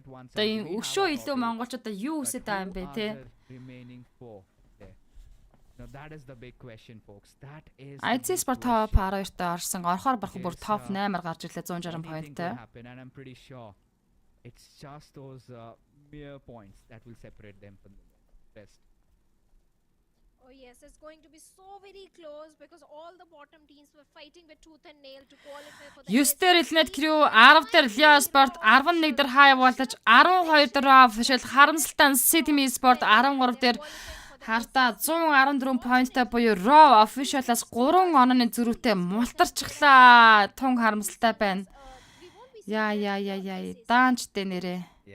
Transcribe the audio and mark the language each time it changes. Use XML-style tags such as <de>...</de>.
<mn>Одоо энэ өшөө илүү монголчууд юу үсэж байгаа юм бэ те?</mn> <en>Now that is the big question folks. That is</en> <mn>IC Sport top 12-т орсон. Орохоор барах бүр топ 8-аар гарч ирлээ 160 поинттай.</mn> <en>And I'm pretty sure it's just those mere points that will separate them from the rest. Oh yes, it's going to be so very close because all the bottom teams were fighting with tooth and nail to qualify for the</en> <mn>9 дээр Elnet Crew, 10 дээр Leo Sport, 11 дээр High Voltage, 12 дээр Official, харамсалтай City Sport, 13 дээр Харта 114 поинттай буюу Raw Official-аас 3 онооны зөрүүтэй мултарчихлаа. Тун харамсалтай байна. Яа. Даанчтэй нэрээ.</mn>